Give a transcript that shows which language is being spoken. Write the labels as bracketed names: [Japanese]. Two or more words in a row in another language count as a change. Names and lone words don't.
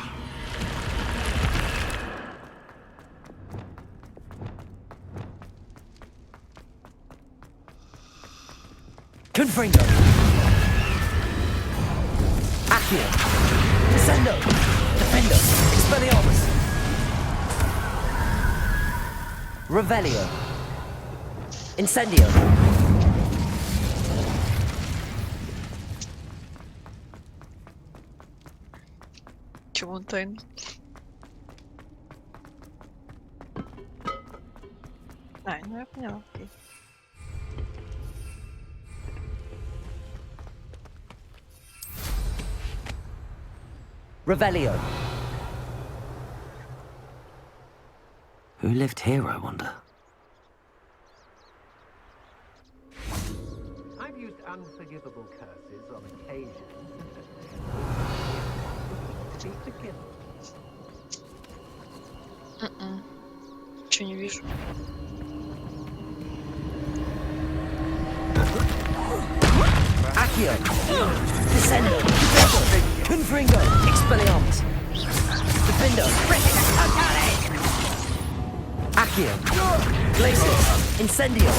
[Latin] Confringo! Accio! Descendo! Defendo! Expelliarmus! Revelio! Incendio! [Russian] Чего он тайный? А, ну я поняла, окей. [Latin] Revelio. [English] Who lived here, I wonder? I've used unforgivable curses on occasion. Be forgiven. [Russian] Ничего не вижу. [Latin] Accio! Descendo! Confringo! Expelliarmus! Defendo! Accio! Glacius! Incendio!